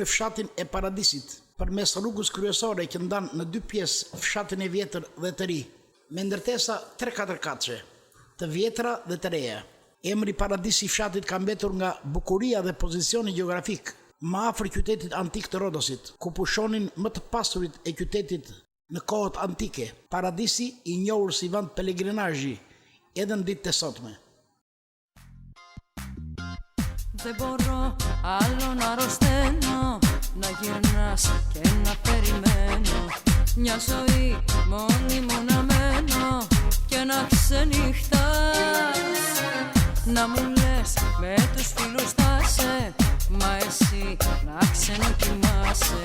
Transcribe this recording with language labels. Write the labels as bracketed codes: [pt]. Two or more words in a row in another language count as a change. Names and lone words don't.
[sq] fshatin e Paradisit, përmes rrugës kryesore që ndan në dy pjesë fshatin e vjetër dhe të ri, me ndërtesa 3-4 katëshe, të vjetra dhe të reja. Emri Paradisi i fshatit ka mbetur nga bukuria dhe pozicioni gjeografik, më afër qytetit antik të Rodosit, ku pushonin më të pasurit e qytetit në kohët antike. Paradisi i njohur si vend pelegrinazhi edhe në ditët e sotme. [el] Δεν μπορώ άλλο να αρρωσταίνω, να γυρνάς και να περιμένω. Μια ζωή μόνη μου να μένω και να ξενυχτάς. Να μου λες με τους φίλους θα σε, μα εσύ να ξενοκοιμάσαι.